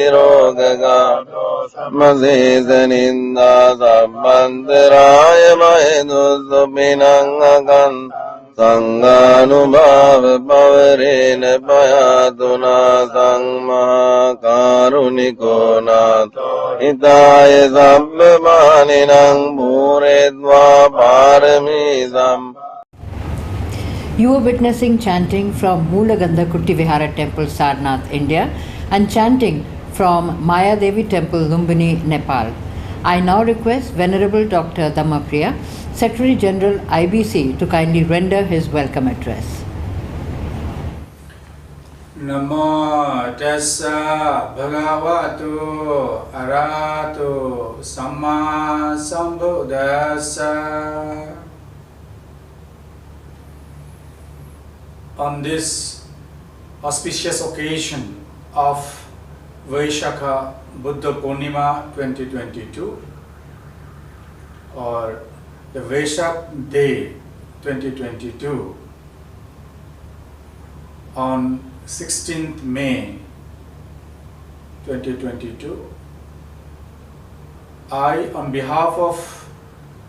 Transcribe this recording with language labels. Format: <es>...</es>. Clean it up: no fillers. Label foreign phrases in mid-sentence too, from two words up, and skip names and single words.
<pi>රෝගා මසේස නින්දා සම්බන්තරාය බයදොස්සුපිනං අකන් සංඝානුභාව පවරේන පයාතුනා සංමහා කාරුණිකෝ නාථෝ හිතාය සබ්බ මානිනං භූරෙද්වා පාරමී සම්.</pi> <en>You are witnessing chanting from Moolagandha Kutti Vihara Temple, Sarnath, India, and chanting from Maya Devi Temple, Lumbini, Nepal. I now request Venerable Dr. Dhammapriya, Secretary General IBC, to kindly render his welcome address.</en> <pi>Namo tassa bhagavato arahato samma sambuddhassa.</pi> <en>On this auspicious occasion of Vaishakha Buddha Purnima 2022, or the Vaishakha Day 2022, on 16th May 2022, I, on behalf of</en>